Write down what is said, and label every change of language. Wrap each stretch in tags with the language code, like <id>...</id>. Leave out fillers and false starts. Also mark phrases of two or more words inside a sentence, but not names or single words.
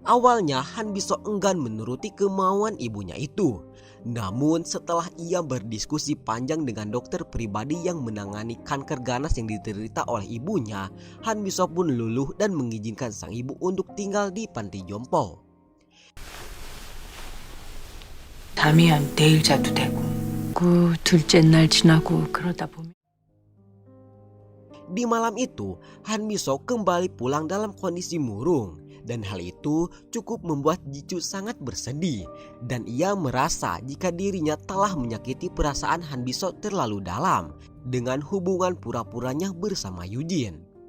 <id>Awalnya Han Biso enggan menuruti kemauan ibunya itu. Namun setelah ia berdiskusi panjang dengan dokter pribadi yang menangani kanker ganas yang diderita oleh ibunya, Han Biso pun luluh dan mengizinkan sang ibu untuk tinggal di panti jompo.</id> <ko>잠이면 내일 자도 되고 그 둘째 날 지나고 그러다 보면</ko> <id>Di malam itu, Han Biso kembali pulang dalam kondisi murung. Dan hal itu cukup membuat Ji-Chu sangat bersedih. Dan ia merasa jika dirinya telah menyakiti perasaan Han Biso terlalu dalam dengan hubungan pura-puranya bersama Yujin.</id>